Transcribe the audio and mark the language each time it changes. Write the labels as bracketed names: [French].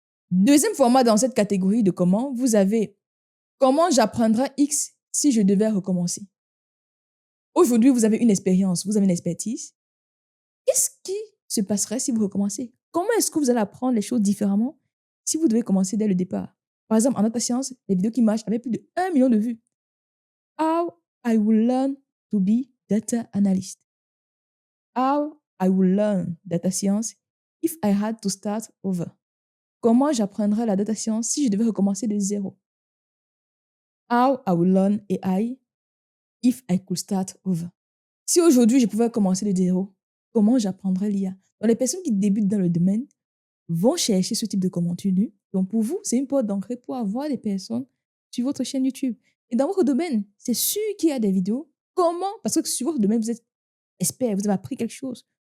[French] Deuxième format dans cette catégorie de comment, vous avez comment j'apprendrai X si je devais recommencer. Aujourd'hui, vous avez une expérience, vous avez une expertise. Qu'est-ce qui se passerait si vous recommencez? Comment est-ce que vous allez apprendre les choses différemment si vous devez commencer dès le départ? Par exemple, en data science, les vidéos qui marchent avaient plus de 1 million de vues. [English] How I will learn to be data analyst. How I will learn data science if I had to start over. [French] Comment j'apprendrais la data science si je devais recommencer de zéro? [English] How I will learn AI if I could start over. [French] Si aujourd'hui je pouvais commencer de zéro, comment j'apprendrais l'IA? Donc les personnes qui débutent dans le domaine vont chercher ce type de contenu. Donc pour vous, c'est une porte d'entrée pour avoir des personnes sur votre chaîne YouTube. Et dans votre domaine, c'est sûr qu'il y a des vidéos. Comment? Parce que sur votre domaine, vous êtes expert, vous avez appris quelque chose.